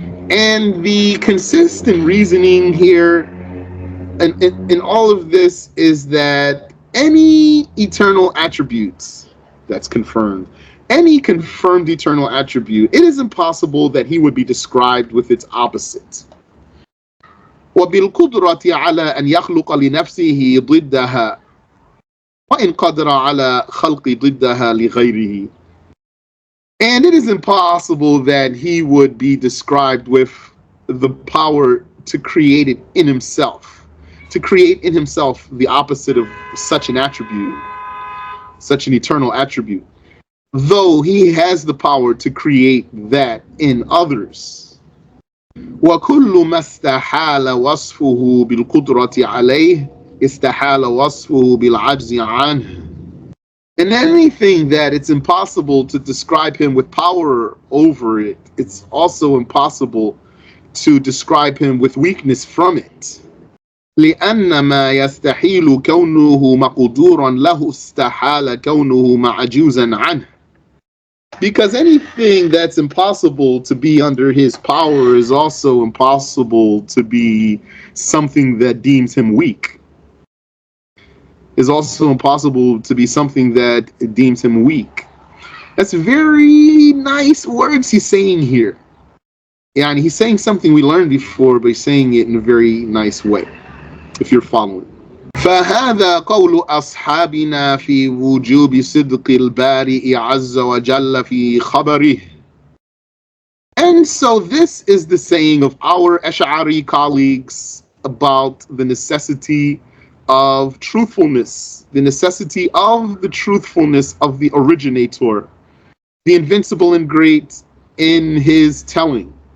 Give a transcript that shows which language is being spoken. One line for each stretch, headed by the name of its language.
English: And the consistent reasoning here in all of this is that any eternal attributes that's confirmed, any confirmed eternal attribute, it is impossible that he would be described with its opposite.
Arabic: وبالقدرة على أن يخلق لنفسه ضدها وإن قدر على خلق ضدها لغيره.
English: And it is impossible that he would be described with the power to create it in himself, to create in himself the opposite of such an attribute, such an eternal attribute, though he has the power to create that in others.
Arabic: وكل ما استحال وصفه بالقدرة عليه استحال وصفه بالعجز عنه.
English: And anything that it's impossible to describe him with power over it, it's also impossible to describe him with weakness from it.
Arabic: لأن ما يستحيل كونه مقدورا له استحال كونه معجوزا عنه.
English: Because anything that's impossible to be under his power is also impossible to be something that deems him weak. Is also impossible to be something that deems him weak. That's very nice words he's saying here. Yeah, and he's saying something we learned before, but he's saying it in a very nice way, if you're following.
Arabic: فهذا قول أصحابنا في وجوب صدق البارئ عز وجل في خبره.
English: And so this is the saying of our Ash'ari colleagues about the necessity of truthfulness, the necessity of the truthfulness of the originator, the invincible and great in his telling.